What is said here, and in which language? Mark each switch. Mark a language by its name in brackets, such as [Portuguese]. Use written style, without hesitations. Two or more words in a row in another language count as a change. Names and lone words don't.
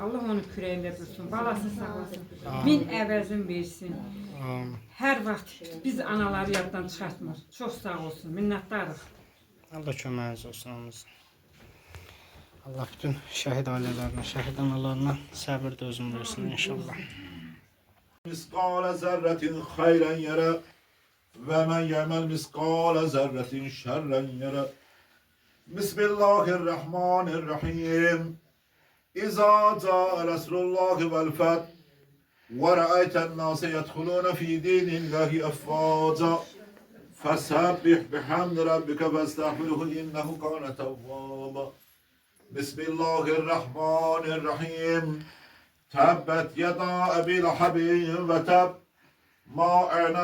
[Azerbaijani] Allah onun kürəyində dursun, balasını sağ olasın. Min əvəzin versin. Hər vaxt biz anaları yaddan çıxartmır. Çox sağ olsun, minnətdarıq. Allah köməyiniz olsun hamımızın. Allah bütün şəhid ailələrinə, şəhid analarına səbir də özün versin inşallah. [Arabic] مثقال ذرة خيرا يره ومن يعمل مثقال ذرة شرا يره بسم الله الرحمن الرحيم. إذا جاء رسول الله والفتح ورأيت الناس يدخلون في دين الله أفواجا فسبح بحمد ربك فاستغفره إنه كان توابا بسم الله الرحمن الرحيم تبت يدا أبي لهب وتب ما أغنى